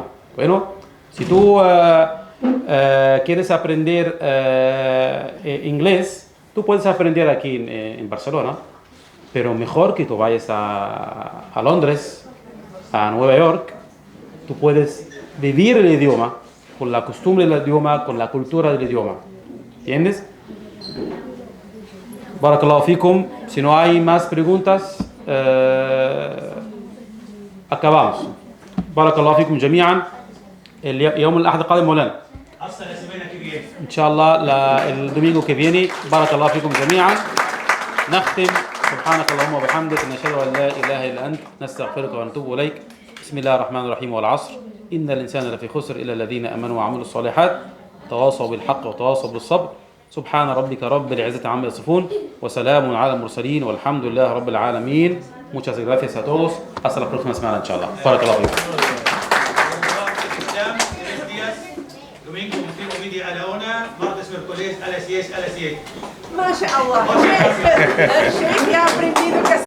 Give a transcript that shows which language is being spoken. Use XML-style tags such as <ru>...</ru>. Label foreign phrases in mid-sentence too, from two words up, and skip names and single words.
<es>Bueno, si tú quieres aprender inglés, tú puedes aprender aquí en Barcelona, pero mejor que tú vayas a Londres, a Nueva York. Tú puedes vivir el idioma, con la costumbre del idioma, con la cultura del idioma. ¿Entiendes?</es> <ar>بارك الله فيكم.</ar> <es>Si no hay más preguntas, acabamos.</es> <ar>بارك الله فيكم جميعا. اليوم الأحد القادم مولانا إن شاء الله الدومينغو</ar> <es>que viene.</es> <ar>بارك الله فيكم جميعا. نختم. سبحانك اللهم وبحمدك نشهد أن لا إله إلا أنت نستغفرك ونتوب إليك. بسم الله الرحمن الرحيم. والعصر إن الإنسان لفي خسر إلا الذين آمنوا وعملوا الصالحات تواصوا بالحق وتواصوا بالصبر. سبحان ربك رب العزة عما يصفون وسلام على المرسلين والحمد لله رب العالمين.</ar> <es>Muchas gracias a todos. Hasta la próxima semana, inshallah.</es> <ar>بارك الله فيكم.</ar> <es>Domingo, media a la 1, martes, miércoles a las 10.</es> <ar>ما شاء الله.</ar> <es>Sheikh ya ha aprendido que</es>